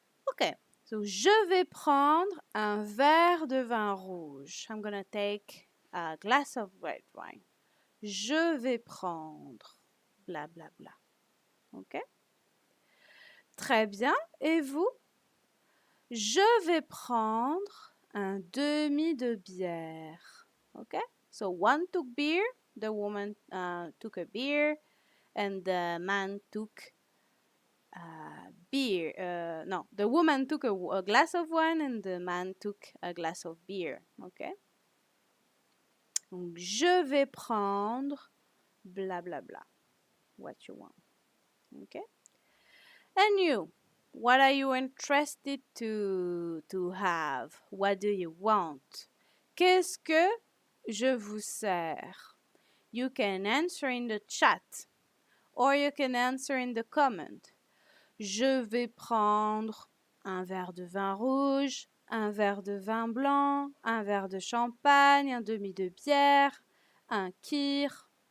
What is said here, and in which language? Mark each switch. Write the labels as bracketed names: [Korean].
[English] Okay, so [French] je vais prendre un verre de vin rouge. [English] I'm gonna take a glass of red wine. [French] Je vais prendre bla bla bla. Ok? Très bien. Et vous? Je vais prendre un demi de bière. [English] Okay? So one took beer, the woman took a beer, and the man took beer. No, the woman took a glass of wine and the man took a glass of beer. Okay? [French] Donc, je vais prendre bla bla bla. [English] What you want. Okay? And you? What are you interested to have? What do you want? [French] Qu'est-ce que je vous sers? [English] You can answer in the chat or you can answer in the comment. [French] Je vais prendre un verre de vin rouge, un verre de vin blanc, un verre de champagne, un demi de bière, un kir.